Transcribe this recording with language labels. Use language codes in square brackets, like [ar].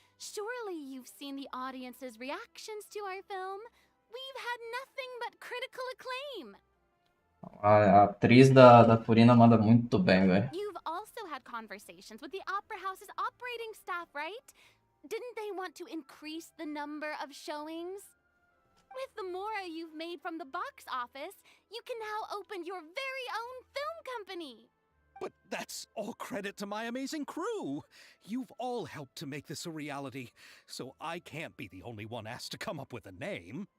[en] Surely you've seen the audience's reactions to our film. We've had nothing but critical acclaim. [pt] A atriz da Furina manda muito bem, velho. [en] You've also had conversations with the Opera House's operating staff, right? Didn't they want to increase the number of showings? With the mora you've made from the box office, you can now open your very own film company. But that's all credit to my amazing crew. You've all helped to make this a reality, so I can't be the only one asked to come up with a name.